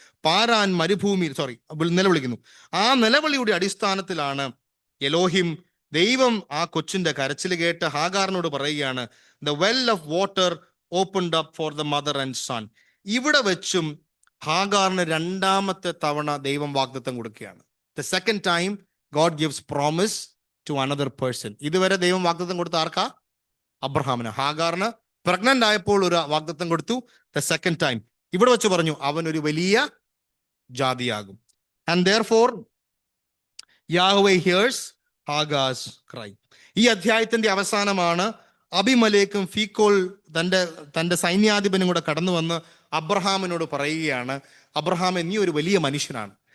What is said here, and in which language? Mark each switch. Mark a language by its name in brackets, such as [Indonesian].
[Malayalam] പാരാൻ മരുഭൂമിയിൽ നിലവിളിക്കുന്നു. ആ നിലവിളിയുടെ അടിസ്ഥാനത്തിലാണ് എലോഹിം ദൈവം ആ കൊച്ചിന്റെ കരച്ചിൽ കേട്ട് ഹാഗാറിനോട് പറയുകയാണ്, [English] The well of water opened up for the mother and son. [Malayalam] ഇവിടെ വെച്ചും ഹാഗാറിന് രണ്ടാമത്തെ തവണ ദൈവം വാഗ്ദത്തം കൊടുക്കുകയാണ്. [English] The second time God gives promise to another person. [Malayalam] ഇതുവരെ ദൈവം വാഗ്ദത്തം കൊടുത്ത ആർക്കാ? അബ്രഹാമിന്. ഹാഗാറിന് പ്രഗ്നന്റ് ആയപ്പോൾ ഒരു വാഗ്ദത്തം കൊടുത്തു. [English] the second time [Malayalam] ഇവിടെ വെച്ച് പറഞ്ഞു അവൻ ഒരു വലിയ ജാതിയാകും. [English] And therefore Yahweh hears Hagar's cry. [Malayalam] ഈ അധ്യായത്തിന്റെ അവസാനമാണ് അബിമലേക്കും ഫീക്കോൾ തന്റെ സൈന്യാധിപനും കൂടെ കടന്നു വന്ന് അബ്രഹാമിനോട് പറയുകയാണ്, അബ്രഹാമേ, നീ ഒരു വലിയ മനുഷ്യനാണ്.